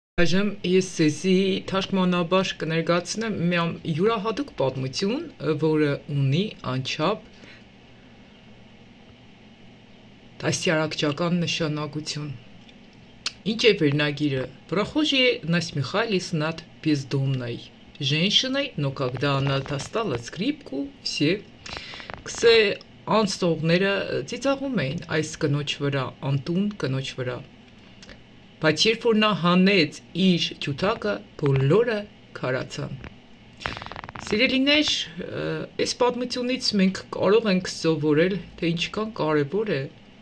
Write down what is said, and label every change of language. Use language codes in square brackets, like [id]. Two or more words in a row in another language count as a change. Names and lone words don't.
[hy] Այժմ ես ձեզի թարգմանաբար կներկայացնեմ մի յուրահատուկ պատմություն, որը ունի անչափ դաստիարակչական նշանակություն։ Ինչ է վերնագիրը? [ru] Прохожие насмехались над бездомной женщиной, но когда она достала скрипку, все [hy] անցողները ծիծաղում էին այս կնոջ վրա, անտուն կնոջ վրա։ Բայց երբ որ նա հանեց իր ջութակը, բոլորը քարացան։ Սիրելիներ, այս պատմությունից մենք կարող ենք սովորել, թե ինչքան կարևոր է